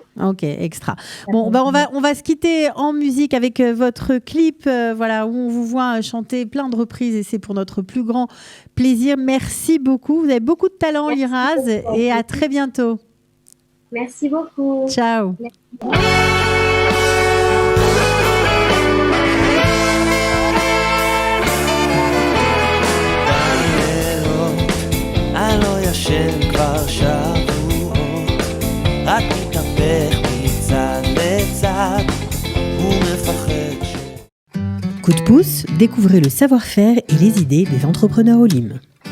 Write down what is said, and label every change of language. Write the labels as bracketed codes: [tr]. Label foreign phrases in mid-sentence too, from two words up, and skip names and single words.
[fr] Ok, extra. Bon, on va se quitter en musique avec votre clip, voilà, où on vous voit chanter plein de reprises et c'est pour notre plus grand plaisir. Merci beaucoup. Vous avez beaucoup de talent, Liraz, et à très bientôt. Merci beaucoup. Ciao. Merci. [he] ישן כבר שבועות, רק מתהפך מצד לצד, הוא מפחד [fr] Coup de pouce, découvrez le savoir-faire et les idées des entrepreneurs Olim.